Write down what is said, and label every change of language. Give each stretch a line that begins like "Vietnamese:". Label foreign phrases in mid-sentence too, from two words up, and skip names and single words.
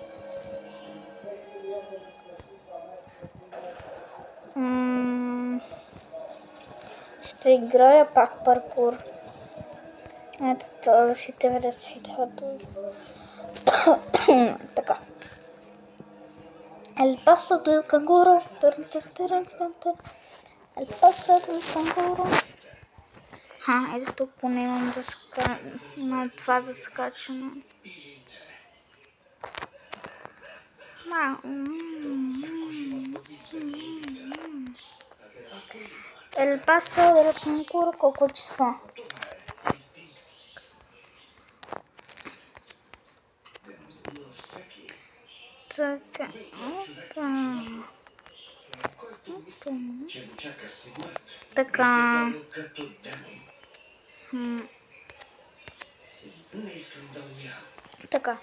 Bulgarian: Ще играя пак паркур. Ето този 99. Така.
Spanish: El paso del canguro. El paso del canguro.
Bulgarian: Ето тук поне имам на това за скачане.
Spanish: El paso del canguro,
Bulgarian: колко часа? Така. Така. Така.